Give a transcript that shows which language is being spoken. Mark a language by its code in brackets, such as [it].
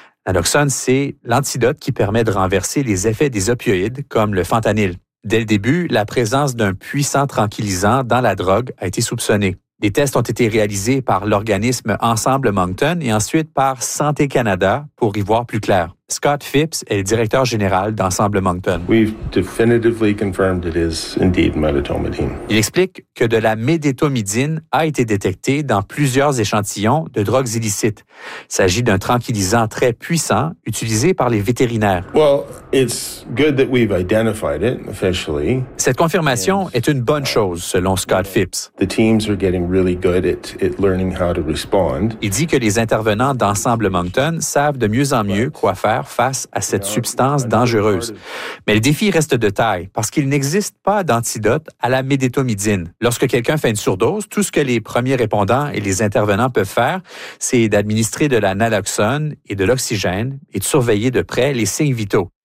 [fr] Naloxone, c'est l'antidote qui permet de renverser les effets des opioïdes, comme le fentanyl. Dès le début, la présence d'un puissant tranquillisant dans la drogue a été soupçonnée. Des tests ont été réalisés par l'organisme Ensemble Moncton et ensuite par Santé Canada pour y voir plus clair. Scott Phipps est le directeur général d'Ensemble Moncton. [en] We've definitively confirmed it is indeed melatonin. [fr] Il explique que de la médétomidine a été détectée dans plusieurs échantillons de drogues illicites. Il s'agit d'un tranquillisant très puissant utilisé par les vétérinaires. [en] Well, it's good that we've identified it officially. [fr] Cette confirmation est une bonne chose, selon Scott Phipps. [en] The teams are getting really good at learning how to respond. [fr] Il dit que les intervenants d'Ensemble Moncton savent de mieux en mieux quoi faire face à cette substance dangereuse. Mais le défi reste de taille parce qu'il n'existe pas d'antidote à la médétomidine. Lorsque quelqu'un fait une surdose, tout ce que les premiers répondants et les intervenants peuvent faire, c'est d'administrer de la naloxone et de l'oxygène et de surveiller de près les signes vitaux.